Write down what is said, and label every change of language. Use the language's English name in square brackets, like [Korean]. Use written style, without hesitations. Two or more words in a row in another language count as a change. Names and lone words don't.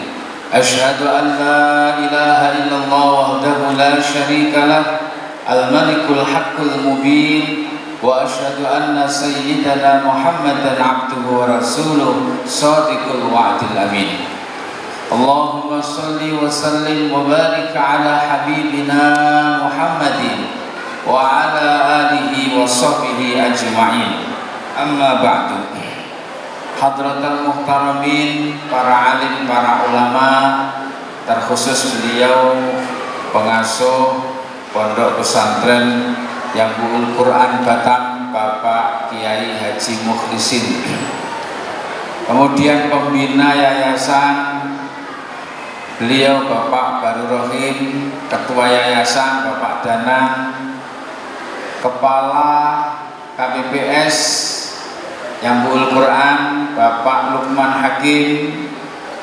[Arabic] أشهد أن لا إله إلا الله وحده لا شريك له، الملك الحق المبين، وأشهد أن سيدنا محمدا عبده ورسوله صادق الوعد الأمين. اللهم صل وسلم وبارك على حبيبنا محمد وعلى آله وصحبه أجمعين. أما بعد. حضرات المحترمين, [Indonesian] para alim, para ulama, terkhusus beliau pengasuh Pondok Pesantren Yaqul Quran Batam, Bapak Kiai Haji Mukhlisin. Kemudian pembina yayasan, beliau Bapak Baru Rohim, Ketua Yayasan Bapak Danang, Kepala KPPS Yaqul Quran Bapak Lukman Hakim,